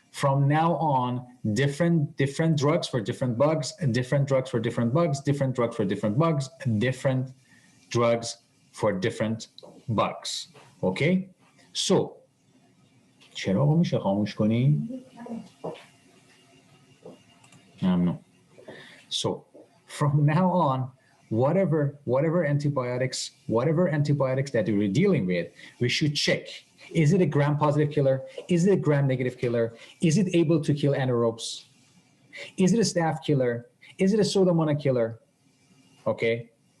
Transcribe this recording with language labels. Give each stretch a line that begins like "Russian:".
English: From now on, different drugs for different bugs, different drugs for different bugs, different drugs for different bugs, different drugs for different bugs. Okay?
Persian: So, چرا میشه خاموش کنی؟ ممنون.
English: So, from now on, whatever antibiotics that we're dealing with, we should check. Is it a gram-positive killer? Is it a gram-negative killer? Is it able to kill anaerobes? Is it a staph killer? Is it a Pseudomonas killer? Okay.